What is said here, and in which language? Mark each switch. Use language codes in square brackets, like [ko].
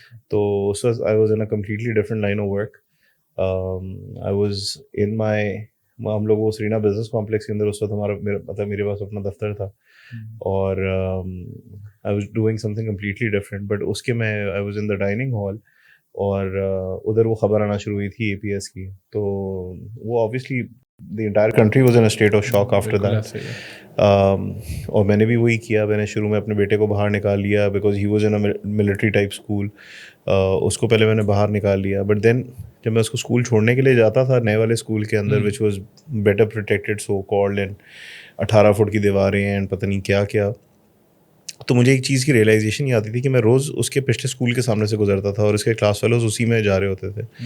[ur] تو اس وقت [en] I was in a completely different line of work. I was in my, [ur] ہم لوگ وہ سرینا بزنس کمپلیکس کے اندر اس وقت ہمارا مطلب میرے پاس اپنا دفتر تھا, اور [en] I was doing something completely different. [ur] But اس کے میں [en] I was in the dining hall, [ur] اور ادھر وہ خبر آنا شروع ہوئی تھی اے پی ایس کی. تو وہ [en] obviously the entire country was in a state of shock after that. [ur] اور میں نے بھی وہی کیا. میں نے شروع میں اپنے بیٹے کو باہر نکال لیا [en] because he was in a military type school. [ur] اس کو پہلے میں نے باہر نکال لیا. [en] but then [ur] جب میں اس کو اسکول چھوڑنے کے لیے جاتا تھا نئے والے اسکول کے اندر, [en] which was better protected so called, [ur] and 18 fit کی دیواریں اینڈ پتہ نہیں کیا کیا, تو مجھے ایک چیز کی ریئلائزیشن یہ آتی تھی کہ میں روز اس کے پچھلے اسکول کے سامنے سے گزرتا تھا اور اس کے کلاس فیلوز اسی میں جا رہے ہوتے تھے.